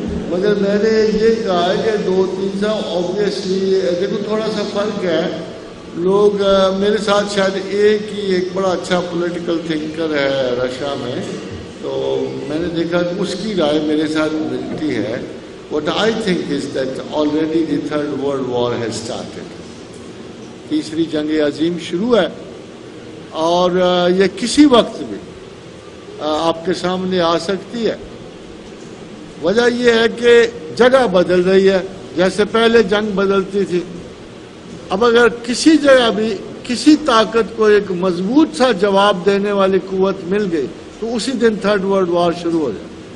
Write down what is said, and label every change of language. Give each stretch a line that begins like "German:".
Urdu: مگر میں نے یہ کہا ہے کہ 2-3 سال اوبویسلی دیکھو تھوڑا سا فرق ہے. لوگ میرے ساتھ شاید ایک بڑا اچھا پولیٹیکل تھنکر ہے رشیا میں, تو میں نے دیکھا کہ اس کی رائے میرے ساتھ ملتی ہے.
English: What I think is that already the Third World War has started.
Urdu: تیسری جنگ عظیم شروع ہے اور یہ کسی وقت بھی آپ کے سامنے آ سکتی ہے. وجہ یہ ہے کہ جگہ بدل رہی ہے, جیسے پہلے جنگ بدلتی تھی. اب اگر کسی جگہ بھی کسی طاقت کو ایک مضبوط سا جواب دینے والی قوت مل گئی تو اسی دن تھرڈ ورلڈ وار شروع ہو جائے.